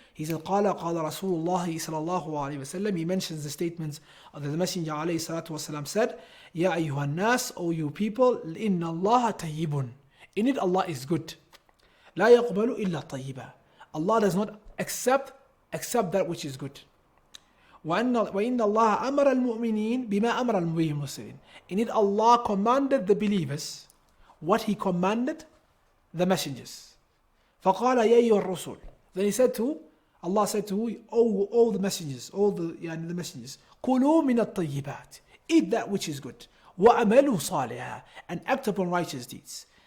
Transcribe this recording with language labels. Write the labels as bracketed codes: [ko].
[en] He said [ar] قال رسول الله صلى الله عليه وسلم. [en] He mentions the statements of the Messenger عليه الصلاة والسلام said, [ar] يا أيها الناس, [en] O you people, [ar] إن الله طيب. [en] In it Allah is good. [ar] لا يقبل إلا طيبا. [en] Allah does not accept that which is good. [ar] وإن الله أمر المؤمنين بما أمر المرسلين. [en] Indeed, Allah commanded the believers what He commanded the messengers. [ar] فقال يا أيها الرسل. [en] Then He said to, Allah said to all the messengers, all the messengers, [ar] كلوا من الطيبات. [en] Eat that which is good. [ar] وَعَمَلُوا صَالِحًا. [en] And act upon righteous deeds.